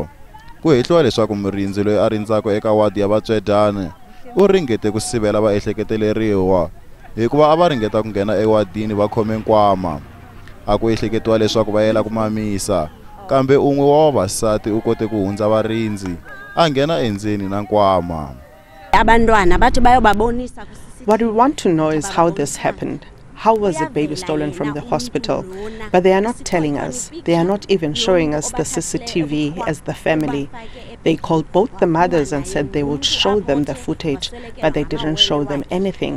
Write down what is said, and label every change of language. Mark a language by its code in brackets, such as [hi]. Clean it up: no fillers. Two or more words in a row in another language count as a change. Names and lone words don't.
[ts] Ku hehliwa leswaku murindzi loyi a rindzaka eka wadi ya vatswedane u ringete ku sivela vaehleketeleriwa hikuva a va ringeta ku nghena ewadini va khome nkwama. A ku ehleketiwa leswaku va yela ku mamisa kambe un'we wa vavasati u kote ku hundza varindzi a nghena endzeni na nkwama. [en] What we want to know is how this happened. How was the baby stolen from the hospital? But they are not telling us. They are not even showing us the CCTV as the family. They called both the mothers and said they would show them the footage, but they didn't show them anything.